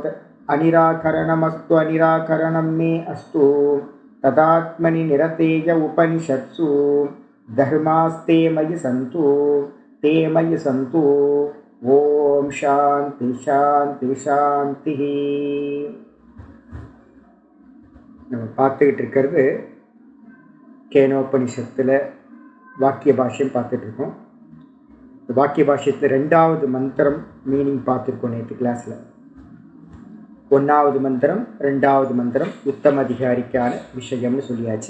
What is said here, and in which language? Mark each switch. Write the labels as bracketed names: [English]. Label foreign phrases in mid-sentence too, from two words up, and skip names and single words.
[Sanskrit] अनिराकरणमस्तु अनिराकरणं मे अस्तु तदात्मनि निरतेय उपनिषत्सु धर्मास्ते मयि सन्तु ते मयि सन्तु। ॐ शान्ति शान्ति शान्तिः। [Tamil] நம்ம பார்த்துக்கிட்டு இருக்கிறது கேனோபனிஷத்தில் வாக்கிய பாஷ்யம் பார்த்துட்ருக்கோம். வாக்கிய பாஷ்யத்தில் 2வது மந்திரம் மீனிங் பார்த்துருக்கோம் நேற்று கிளாஸில். 1வது மந்திரம் 2வது மந்திரம் உத்தம அதிகாரிக்கான விஷயம்னு சொல்லியாச்சு.